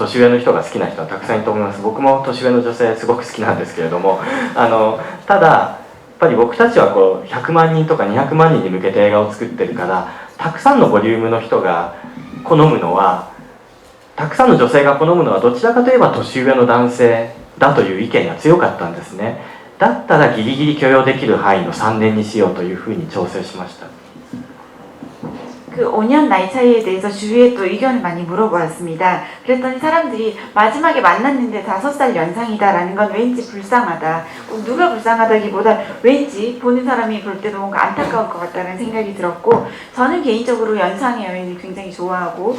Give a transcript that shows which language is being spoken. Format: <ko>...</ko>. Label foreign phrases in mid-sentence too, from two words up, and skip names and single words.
<ja>年上の人が好きな人はたくさんいると思います。僕も年上の女性すごく好きなんですけれども、ただやっぱり僕たちはこう100万人とか200万人に向けて映画を作ってるから、たくさんのボリュームの人が好むのは、たくさんの女性が好むのはどちらかといえば年上の男性だという意見が強かったんですね。だったらギリギリ許容できる範囲の3年にしようというふうに調整しました。</ja> <ko>그 5년 나이 차이에 대해서 주위에 또 의견을 많이 물어보았습니다. 그랬더니 사람들이 마지막에 만났는데 5살 연상이다라는 건 왠지 불쌍하다. 누가 불쌍하다기보다 왠지 보는 사람이 볼 때도 뭔가 안타까울 것 같다는 생각이 들었고, 저는 개인적으로 연상의 여인을 굉장히 좋아하고</ko>